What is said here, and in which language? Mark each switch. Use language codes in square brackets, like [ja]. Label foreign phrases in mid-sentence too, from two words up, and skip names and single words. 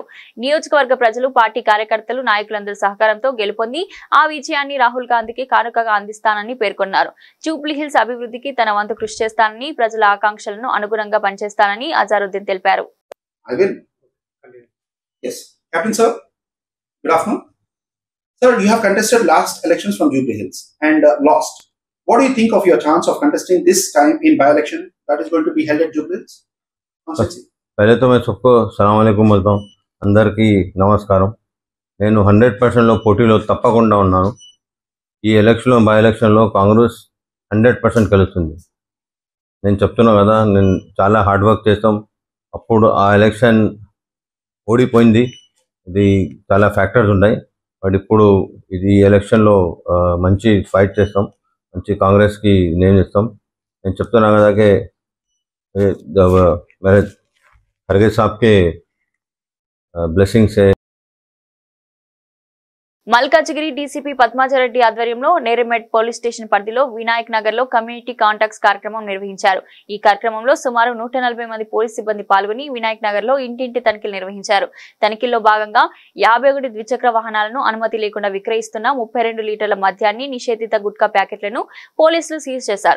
[te] నియోజకవర్గ ప్రజలు, పార్టీ కార్యకర్తలు, నాయకులందరి సహకారంతో గెలుపొంది ఆ విజయాన్ని రాహుల్ గాంధీకి కానుకగా అందిస్తానని పేర్కొన్నారు. జూబ్లీహిల్స్ అభివృద్ధికి తన వంతు కృషి చేస్తానని, ప్రజల ఆకాంక్షలను అనుగుణంగా పనిచేస్తానని అజారుద్దీన్ తెలిపారు. [en] Sir, you have contested last elections from Jubilee Hills and lost. What do you think of your chance of contesting this time in by-election that is going to be held at Jubilee Hills constituency? [hi] पहले तो मैं सबको [ar] سلام عليكم [hi] बोलता हूँ. [te] అందరికీ నమస్కారం. నేను 100% పోటీలో తప్పకుండా ఉన్నాను. ఈ ఎలక్షన్లో బై ఎలక్షన్లో కాంగ్రెస్ 100% గెలుస్తుంది. నేను చెప్తున్నా కదా, నేను చాలా [en] hard work [te] చేస్తాం. అప్పుడు ఆ ఎలక్షన్ ఓడిపోయింది. ఇది చాలా ఫ్యాక్టర్స్ ఉన్నాయి. బట్ ఇప్పుడు ఇది ఎలక్షన్లో మంచి ఫైట్ చేస్తాం. మంచి కాంగ్రెస్కి నేమ్ ఇస్తాం. నేను చెప్తున్నా కదా [hi] मेरे खड़गे साहब के ब्लेसिंग से. [te] మల్కాజిగిరి డీసీపీ పద్మాజరెడ్డి ఆధ్వర్యంలో నేరెమెట్ [en] police station [te] పరిధిలో వినాయక్ నగర్ లో [en] community contacts [te] కార్యక్రమం నిర్వహించారు. ఈ కార్యక్రమంలో సుమారు 140 మంది పోలీస్ సిబ్బంది పాల్గొని వినాయక్ నగర్ లో ఇంటింటి తనిఖీలు నిర్వహించారు. తనిఖీల్లో భాగంగా 51 ద్విచక్ర వాహనాలను అనుమతి లేకుండా విక్రయిస్తున్న 32 లీటర్ల మద్యాన్ని, నిషేధిత గుట్కా ప్యాకెట్లను పోలీసులు సీజ్ చేశారు.